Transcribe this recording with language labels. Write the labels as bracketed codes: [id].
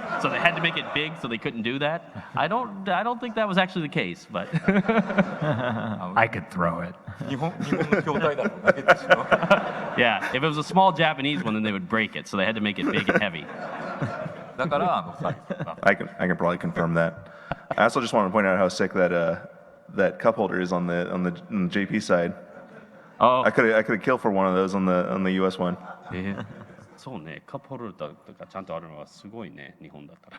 [en] So they had to make it big, so they couldn't do that. I don't think that was actually the case, but I could throw it. [ja] 日本の筐体だと投げてしまう。 [en] yeah, if it was a small Japanese one, then they would break it, so they had to make it big and heavy. [ja] だからサイズが。 [en] I can probably confirm that. I also just want to point out how sick that cup holder is on the JP side. Oh, I could have killed for one of those on the US one. [ja] そうね、カップホルダーとかちゃんとあるのはすごいね、日本だったら。